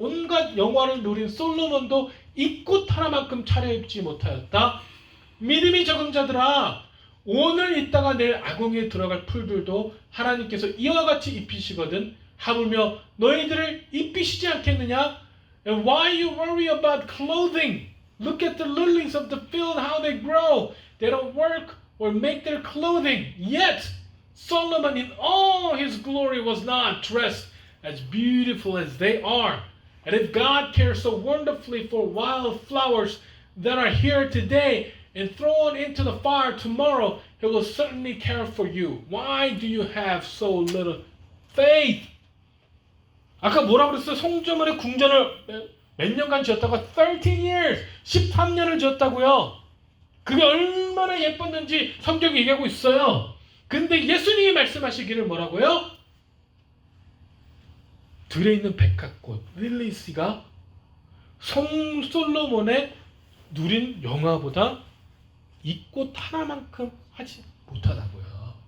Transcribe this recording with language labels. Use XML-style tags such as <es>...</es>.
<ko>온갖 영화를 누린 솔로몬도 이 꽃 하나만큼 차려입지 못하였다. 믿음이 적은 자들아, 오늘 있다가 내일 아궁이에 들어갈 풀들도 하나님께서 이와 같이 입히시거든. 하물며 너희들을 입히시지 않겠느냐?</ko> <en>And why you worry about clothing? Look at the lilies of the field, how they grow. They don't work or make their clothing. Yet Solomon in all his glory was not dressed as beautiful as they are. And if God cares so wonderfully for wild flowers that are here today and thrown into the fire tomorrow, He will certainly care for you. Why do you have so little faith?</en> <ko>아까 뭐라고 그랬어요? 송조문의 궁전을 몇 년간 지었다고?</ko> <en>13 years,</en> <ko>13년을 지었다고요. 그게 얼마나 예뻤는지 성경이 얘기하고 있어요. 근데 예수님이 말씀하시기를 뭐라고요? 들에 있는 백합꽃 릴리스가 솔로몬의 누린 영화보다 이 꽃 하나만큼 하지 못하다고요.</ko>